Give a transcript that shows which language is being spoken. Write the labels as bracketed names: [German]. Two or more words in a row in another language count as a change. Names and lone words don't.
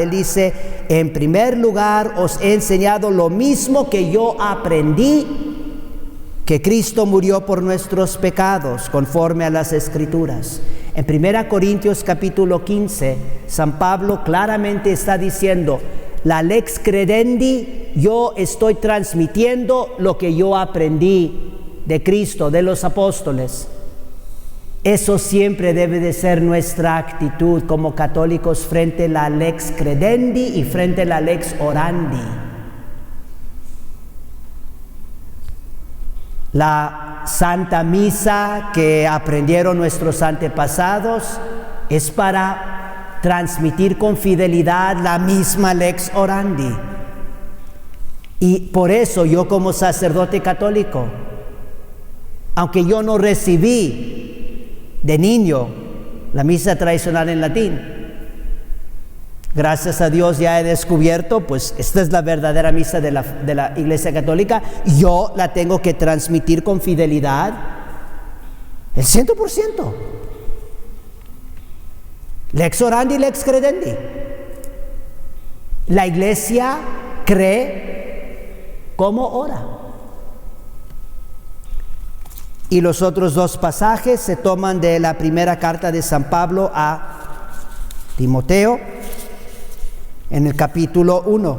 [Spanish] Él dice, en primer lugar, os he enseñado lo mismo que yo aprendí, que Cristo murió por nuestros pecados, conforme a las Escrituras. En 1 Corintios capítulo 15, San Pablo claramente está diciendo, la [Latin] lex credendi, [Spanish] yo estoy transmitiendo lo que yo aprendí de Cristo, de los apóstoles. Eso siempre debe de ser nuestra actitud como católicos frente a la [Latin] lex credendi [Spanish] y frente a la [Latin] lex orandi. [Spanish] La Santa Misa que aprendieron nuestros antepasados es para transmitir con fidelidad la misma [Latin] lex orandi. [Spanish] Y por eso yo como sacerdote católico, aunque yo no recibí de niño la misa tradicional en latín, gracias a Dios ya he descubierto, pues esta es la verdadera misa de la Iglesia Católica. Yo la tengo que transmitir con fidelidad el 100%. [Latin] Lex orandi, lex credendi. [Spanish] La Iglesia cree como ora. Y los otros dos pasajes se toman de la primera carta de San Pablo a Timoteo, en el capítulo 1.